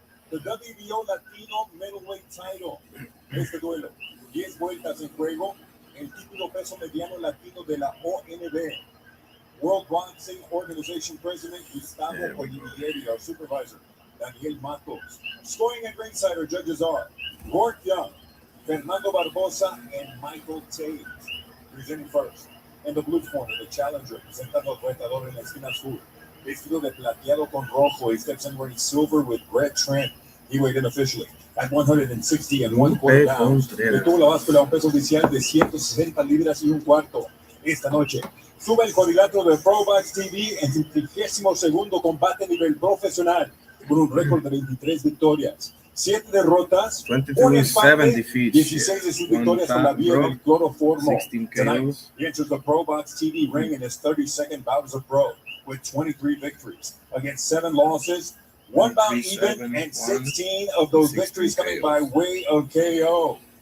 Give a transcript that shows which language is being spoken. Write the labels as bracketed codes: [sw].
[en] The WBO Latino middleweight title. [es] Este duelo. 10 vueltas en juego. El título peso mediano latino de la ONB. [en] World Boxing Organization President Gustavo Olivieri, our supervisor, Daniel Matos. Scoring at ringside, our judges are Gort Young, Fernando Barbosa, and Michael Tate. Presenting first. In the blue corner, the challenger, [es] presentando al retador en la esquina azul. Vestido de plateado con rojo, [en] he steps in wearing silver with red trim. He weighed in officially at 160 and 1/4 pounds. [es] Tuvo la báscula a un peso oficial de 160 libras y un cuarto. Esta noche sube el cuadrilátero de PROBOX TV en su 32º combate a nivel profesional, con un récord de 23 victorias, 7 derrotas, 1 empate, 16 de sus victorias por la vía del cloroformo. [en] Tonight, he enters the PROBOX TV ring in his 32nd bout as a pro, with 23 victories against 7 losses, 1 bout even, and 16 of those victories coming by way of KO.